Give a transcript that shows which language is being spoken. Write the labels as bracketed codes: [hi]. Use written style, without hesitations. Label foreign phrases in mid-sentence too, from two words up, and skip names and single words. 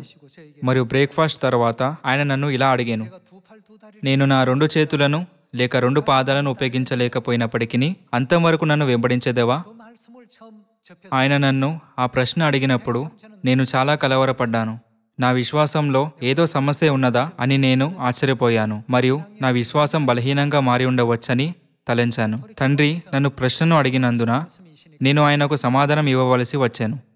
[ko] 저에게 [te] మరియు బ్రేక్ఫాస్ట్ తర్వాత ఆయన నన్ను ఇలా అడిగాను, [ko] 내가 두 팔 두 다리를 [te] నేను నా 2 చేతులను లేక 2 పాదాలను ఉపయోగించలేకపోయినప్పటికీ అంతవరకు నన్ను వెంబడించేదేవా? [ko] 그 말씀을 처음 접해서 [te] ఆయన నన్ను ఆ ప్రశ్న అడిగినప్పుడు నేను చాలా కలవరపడ్డాను. నా విశ్వాసంలో ఏదో సమస్య ఉన్నదా అని నేను ఆశ్చర్యపోయాను. మరియు నా విశ్వాసం బలహీనంగా మారి ఉండవచ్చని తలంచాను. తండ్రి నన్ను ప్రశ్నను అడిగినందున నేను ఆయనకు సమాధానం ఇవ్వవలసి వచ్చాను.